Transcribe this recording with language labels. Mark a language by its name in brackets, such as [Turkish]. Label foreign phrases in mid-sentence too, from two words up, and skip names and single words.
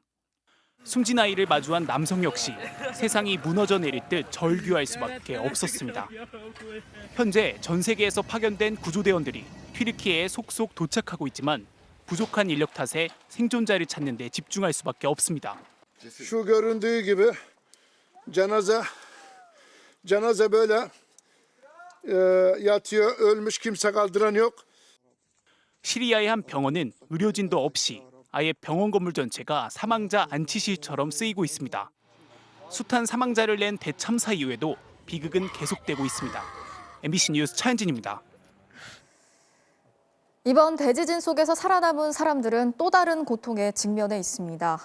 [Korean] 숨진 아이를 마주한 남성 역시 세상이 무너져 내릴 듯 절규할 수밖에 없었습니다. 현재 전 세계에서 파견된 구조대원들이 튀르키예에 속속 도착하고 있지만 부족한 인력 탓에 생존자를 찾는 데 집중할 수밖에 없습니다. [Turkish] Şu göründüğü gibi cenaze böyle yatıyor, ölmüş kimse kaldıran yok. [Korean] 시리아의 한 병원은 의료진도 없이 아예 병원 건물 전체가 사망자 안치실처럼 쓰이고 있습니다. 숱한 사망자를 낸 대참사 이후에도 비극은 계속되고 있습니다. MBC 뉴스 차현진입니다. 이번 대지진 속에서 살아남은 사람들은 또 다른 고통에 직면해 있습니다.